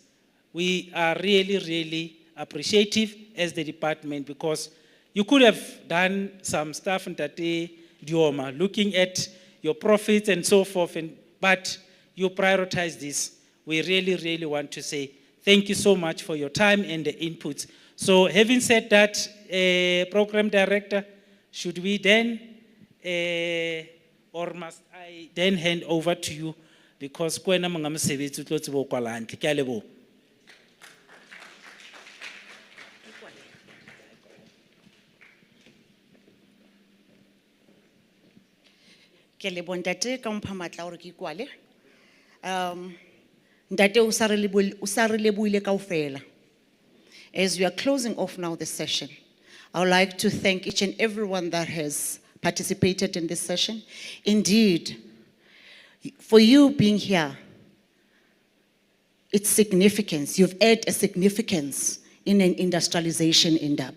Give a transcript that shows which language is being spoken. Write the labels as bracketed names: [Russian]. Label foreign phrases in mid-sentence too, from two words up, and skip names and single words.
[English] We are really, really appreciative as the department, because you could have done some stuff in Tate Dioma, looking at your profits and so forth, but you prioritize this. We really, really want to say thank you so much for your time and the inputs. So having said that, Program Director, should we then, or must I then hand over to you, because [Southern Sotho] kwena mga mosebetsi o tlo tseba ho kwala hantle. Ke a leboha. Ke leboha ntate ka mpha matla hore ke kwale. Ntate o sa re lebohile kaofela. [English] As we are closing off now the session, I would like to thank each and everyone that has participated in this session. Indeed, for you being here, its significance, you've added a significance in an industrialization Indaba.